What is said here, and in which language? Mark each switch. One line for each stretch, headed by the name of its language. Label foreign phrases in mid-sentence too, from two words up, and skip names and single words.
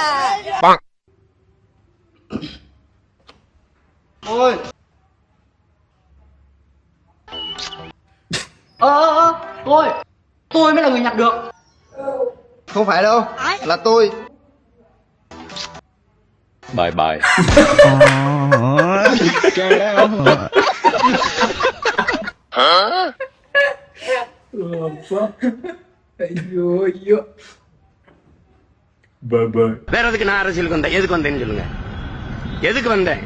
Vietnamese: Ôi. Tôi mới là người nhặt được. Không phải đâu, là tôi.
English: bye bye.
Tamil: ஐயோ ஐயோ. வேற எதுக்கு நான் அரசியலுக்கு வந்தேன்? எதுக்கு வந்தேன்னு சொல்லுங்க. எதுக்கு வந்தேன்?